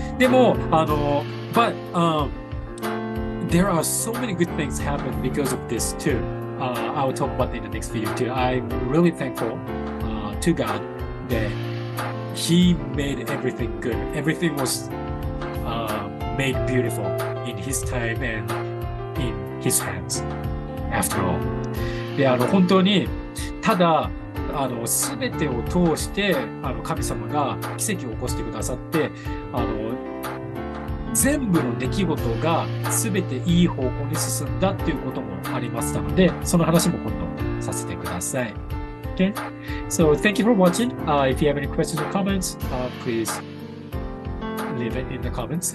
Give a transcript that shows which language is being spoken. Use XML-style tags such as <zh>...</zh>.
<en>でも、but there are so many good things happen because of this too. I will talk about it in the next video too. I'm really thankful to God that He made everything good. Everything was made beautiful in His time and in His hands. after all。</en> <ja>で、本当に、ただ、すべてを通して、神様が奇跡を起こしてくださって、全部の出来事がすべていい方向に進んだっていうこともありましたので、その話も今度させてください。</ja> <en>Okay? So, thank you for watching. If you have any questions or comments, please leave it in the comments.</en>